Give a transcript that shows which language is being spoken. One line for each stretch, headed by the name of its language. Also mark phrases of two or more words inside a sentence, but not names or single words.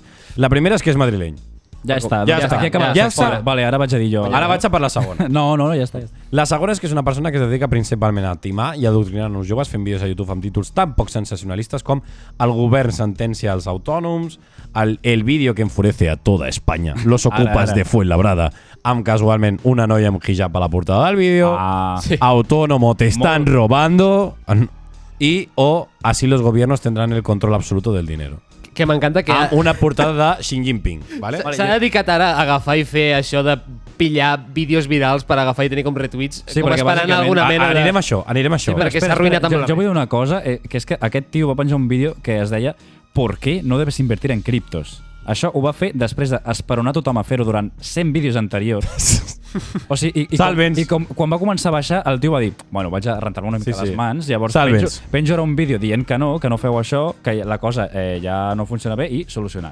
Catalan: La primera és que és madrileny. Ja està. Ja doncs està. Aquí acabem. Ja està. Vale, ara vaig a dir jo. Ara vaig a per la segona. No, ja està. La segona és que és una persona que es dedica principalment a timar i a adoctrinar uns joves fent vídeos a YouTube amb títols tan poc sensacionalistes com el govern sentencia als autònoms, el vídeo que enfurece a toda España, los ocupas Ara. de Fuenlabrada, amb casualment una noia amb hijab a la portada del vídeo, autónomo te están robando o así los gobiernos tendrán el control absoluto del dinero. Que m'encanta que... Una portada de Xi Jinping. Vale? S'ha dedicat ara a agafar i fer això de pillar vídeos virals per agafar i tenir com retweets, Sí, com perquè esperant bàsicament- alguna mena de... Anirem a això. Sí, perquè s'ha arruïnat amb la Jo vull dir una cosa, que és que aquest tio va penjar un vídeo que es deia ¿Por qué no debes invertir en criptos? Això ho va fer després d'esperonar tothom a fer-ho durant 100 vídeos anteriors. O sigui, quan va començar a baixar, el tio va dir, bueno, vaig a rentar-me una mica les mans, llavors penjo ara un vídeo dient que no feu això, que la cosa ja no funciona bé i solucionat.